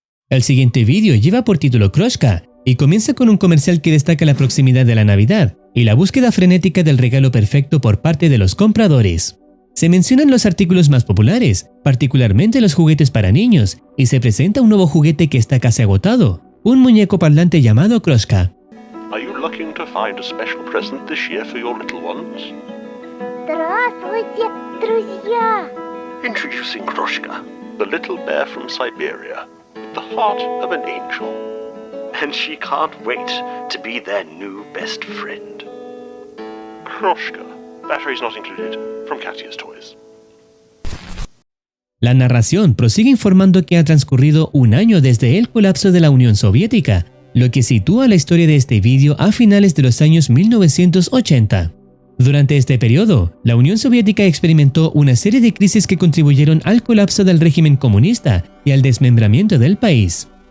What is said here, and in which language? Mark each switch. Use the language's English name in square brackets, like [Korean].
[Spanish] El siguiente vídeo lleva por título Kroshka y comienza con un comercial que destaca la proximidad de la Navidad y la búsqueda frenética del regalo perfecto por parte de los compradores. Se mencionan los artículos más populares, particularmente los juguetes para niños, y se presenta un nuevo juguete que está casi agotado, un muñeco parlante llamado Kroshka. [English] Are you looking to find a special present this year for your little ones? [Russian] Здравствуйте, друзья! [English] Introducing Kroshka, the little bear from Siberia, the heart of an angel. And she can't wait to be their new best friend. Kroshka, batteries not included, from Katya's Toys. [Spanish] La narración prosigue informando que ha transcurrido un año desde el colapso de la Unión Soviética, lo que sitúa la historia de este vídeo a finales de los años 1980. Durante este periodo, la Unión Soviética experimentó una serie de crisis que contribuyeron al colapso del régimen comunista y al desmembramiento del país.